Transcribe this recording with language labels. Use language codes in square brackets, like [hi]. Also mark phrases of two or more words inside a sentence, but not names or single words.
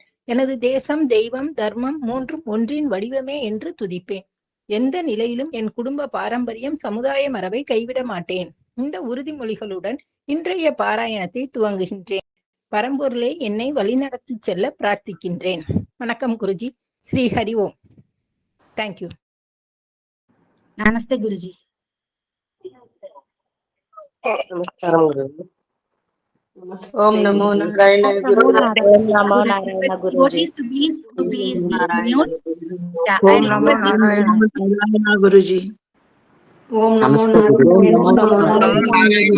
[ta] எனது தேசம், தெய்வம், தர்மம் மூன்றும் ஒன்றின் வடிவமே என்று துதிப்பேன். எந்த நிலையிலும் என் குடும்ப பாரம்பரியம், சமுதாய மரபை கைவிட மாட்டேன். இந்த உறுதிமொழிகளுடன் இன்றைய பாராயணத்தை துவங்குகின்றேன். பரம்பொருளே என்னை வழிநடத்தி செல்ல பிரார்த்திக்கின்றேன். வணக்கம் குருஜி. [sa] श्री हरि ॐ. [ta] தேங்க்யூ. [hi] नमस्ते गुरुजी. [sa] ॐ नमो नारायण गुरु. ॐ नमो नारायण गुरुजी. [en] To please mute. [sa] ॐ नमो नारायण गुरुजी. ॐ नमो नारायण.